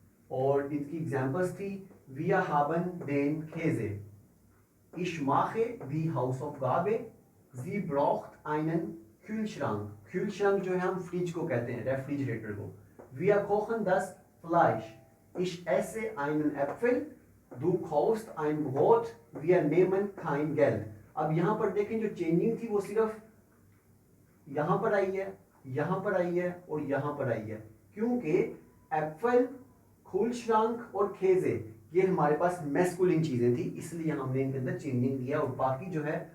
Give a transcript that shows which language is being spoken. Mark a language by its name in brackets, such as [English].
[Hindi] और इसकी एग्जांपल्स थी [German] wir haben den Käse, ich mache die Hausaufgabe, sie braucht einen Kühlschrank। [Hindi] Kühlschrank जो है हम फ्रिज को कहते हैं, रेफ्रिजरेटर को। [German] wir kochen das Fleisch, ich esse einen Apfel, du kaufst ein Brot, wir nehmen kein Geld। [Hindi] अब यहाँ पर देखें जो चेंजिंग थी वो सिर्फ यहाँ पर आई है, यहाँ पर आई है और यहाँ पर आई है, क्योंकि एप्पल, खूलश्रांक और खेजे ये हमारे पास मैस्कुलिन चीजें थी, इसलिए हमने इनके अंदर चेंजिंग किया, और बाकी जो है